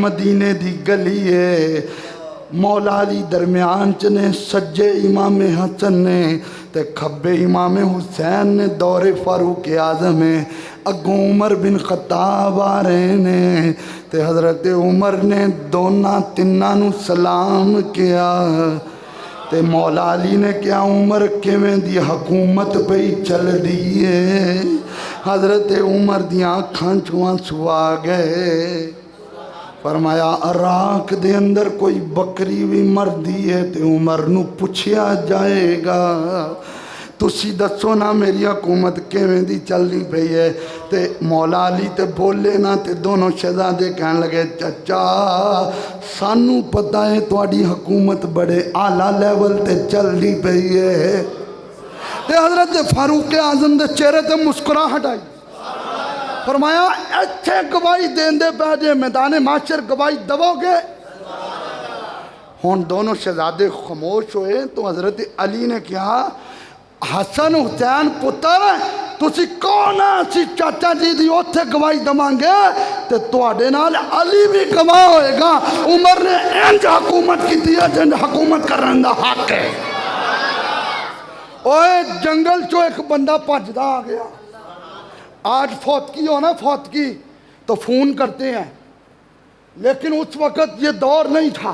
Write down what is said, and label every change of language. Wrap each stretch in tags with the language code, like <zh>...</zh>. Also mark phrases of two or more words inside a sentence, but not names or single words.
<pa>مدینے دی گلی ہے، مولا علی درمیان چ نے، سجے امام حسن نے تے کھبے امام حسین نے، دور فاروق اعظم ہے، اگوں عمر بن خطاب آ رہے نے تے حضرت عمر نے دونوں تیناں نو سلام کیا تے مولا علی نے کیا عمر کیویں دی حکومت پہ چل دی ہے۔ حضرت عمر دیاں آنکھاں چوں آنسو آ گئے۔ فرمایا عراق دے اندر کوئی بکری بھی مردی ہے تے عمر نو پوچھیا جائے گا، تسی دسو نا میری حکومت کیویں دی چلنی پئی ہے۔ تے مولا علی تے بولے نا تے دونوں شہزادے کہنے لگے چچا سانو پتہ ہے تواڈی حکومت بڑے اعلیٰ لیول تے چلنی پئی ہے، تے حضرت فاروق اعظم دے چہرے تے مسکراہٹ آئی. فرمایا ایتھے گواہی دیندے پہ جے میدان معاشر گواہی دو گے. ہون دونوں شہزادے خاموش ہوئے تو حضرت علی نے کہا حسن حسین پتر تسی کون اسی چاچا جی دی اوتھے گواہی دواں گے تے تواڈے نال علی بھی گواہ ہوئے گا. عمر نے انج حکومت کی ہے جن حکومت کرن دا حق ہے. اوے جنگل چو ایک بندہ بھجدا آ گیا.</pa> <ur>آج فوتگی ہو نا فوتگی تو فون کرتے ہیں لیکن اس وقت یہ دور نہیں تھا.</ur>